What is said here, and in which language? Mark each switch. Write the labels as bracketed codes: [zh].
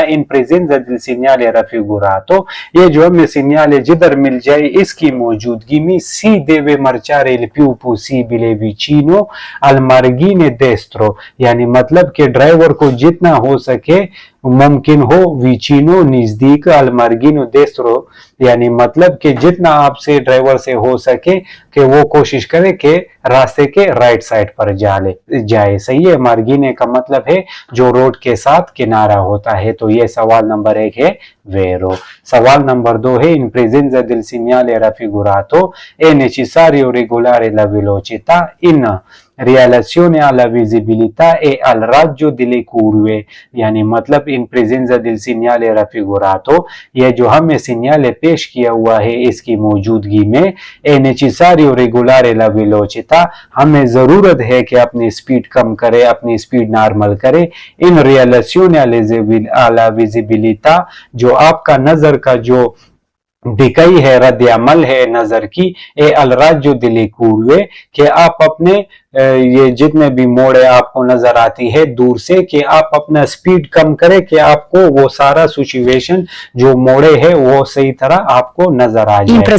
[it] in presenza del segnale raffigurato, [hi] ये जो हमें सिग्नल जिधर मिल जाए इसकी मौजूदगी में [it] si deve marciare il più possibile vicino al margine destro, [hi] यानी मतलब कि ड्राइवर को जितना हो सके मुमकिन हो, विचिनो नजदीक, अल मार्गिनो देस्त्रो, यानी मतलब कि जितना आपसे ड्राइवर से हो सके कि वो कोशिश करे कि रास्ते के राइट साइड पर जाए। सही है, मार्गिने का मतलब है जो रोड के साथ किनारा होता है। तो ये सवाल नंबर 1 है वेरो। सवाल नंबर 2 है [it] in presenza del segnale raffigurato è necessario regolare la velocità in relazione alla visibilità e al raggio delle curve, [hi] यानी मतलब [it] in presenza del segnale raffigurato, [hi] यह जो हमें सिग्नल पेश किया हुआ है इसकी मौजूदगी में [it] è necessario regolare la velocità, [hi] हमें जरूरत है कि अपनी स्पीड कम करे, अपनी स्पीड नॉर्मल करे। [it] in relazione alla visibilità, [hi] जो आपका नजर का जो दिखाई है, रद्द अमल है नजर की, ए अलराजो दिले कूर्वे, कि आप अपने ये जितने भी मोड़े आपको नजर आती है दूर से, कि आप अपना स्पीड कम करें कि आपको वो सारा सिचुएशन जो मोड़े है वो सही तरह आपको नजर आ जाए।